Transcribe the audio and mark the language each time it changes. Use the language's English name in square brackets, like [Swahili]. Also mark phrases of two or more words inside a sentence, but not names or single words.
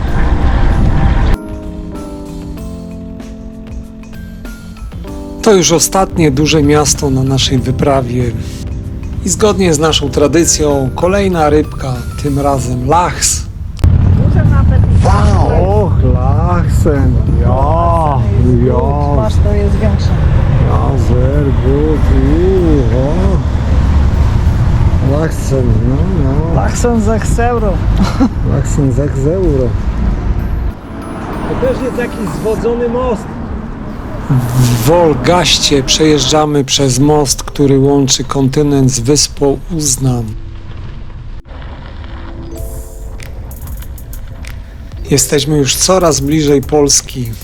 [Polish] To już ostatnie duże miasto na naszej wyprawie. I zgodnie z naszą tradycją kolejna rybka, tym razem lachs. Duże na apetyt. [German] Och, Lachsen. Ja. [Polish] Masz, to jest większe. [German] Ja, sehr gut. Lachsen, [Polish] no. [German] Lachsen 6 euro. Lachsen 6 euro. [Polish] To też jest jakiś zwodzony most. W Wolgaście przejeżdżamy przez most, który łączy kontynent z wyspą Uznam. Jesteśmy już coraz bliżej Polski.